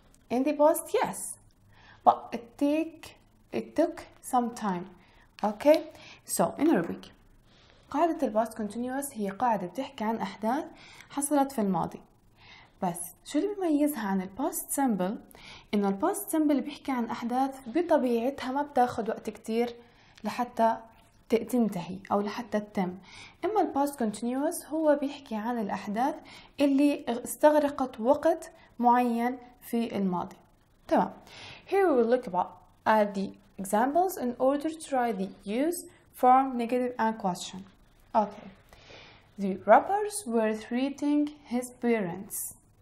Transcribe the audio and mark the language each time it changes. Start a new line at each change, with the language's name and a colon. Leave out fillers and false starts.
English: In the past, yes, but it took some time. Okay, so in Arabic
Arabic: قاعدة الباست continuous هي قاعدة بتحكي عن أحداث حصلت في الماضي. بس شو اللي بيميزها عن الباست سيمبل؟ إنه الباست سيمبل بيحكي عن أحداث بطبيعتها ما بتاخد وقت كتير لحتى تنتهي أو لحتى تتم. إما الباست continuous هو بيحكي عن الأحداث اللي استغرقت وقت معين في الماضي. تمام.
English: Here we will look at the examples in order to try the use, form, negative and question. Okay. The robbers were threatening his parents.